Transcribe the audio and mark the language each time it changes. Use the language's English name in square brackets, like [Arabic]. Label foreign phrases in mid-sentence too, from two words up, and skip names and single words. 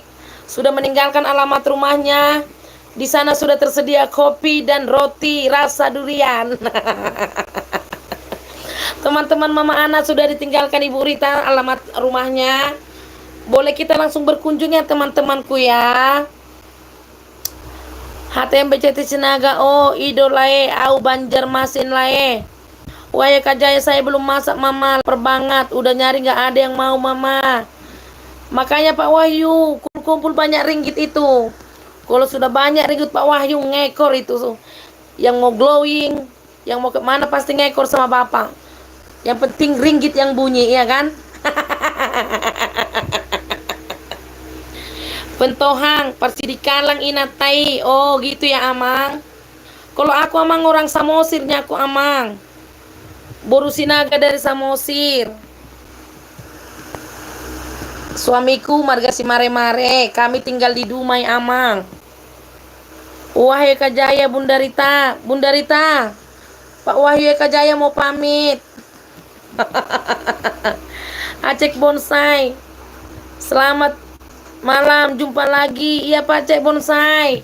[Indonesian] Sudah meninggalkan alamat rumahnya. Di sana sudah tersedia kopi dan roti rasa durian. Teman-teman Mama Ana sudah ditinggalkan Ibu Rita alamat rumahnya. Boleh kita langsung berkunjung ya teman-temanku ya. HTM BCT Sinaga. [Batak Toba] Oh idolae au Banjarmasin lae. [Indonesian] Wahyu Eka Jaya, saya belum masak Mama, lapar banget. Udah nyari gak ada yang mau Mama. Makanya Pak Wahyu kumpul banyak ringgit itu. Kalau sudah banyak ringgit Pak Wahyu ngekor itu. Yang mau glowing, yang mau kemana pasti ngekor sama Bapak. Yang penting ringgit yang bunyi ya kan. Pentohang Parsidikalang Inatai. Oh gitu ya Amang. Kalau aku Amang orang Samosirnya aku Amang. Boru Sinaga dari Samosir. Suamiku marga si Mare-Mare. Kami tinggal di Dumai Amang. Wahyu Eka Jaya, Bunda Rita. Bunda Rita, Pak Wahyu Eka Jaya mau pamit. Acek Bonsai, selamat malam, jumpa lagi. Iya Pak Acek Bonsai.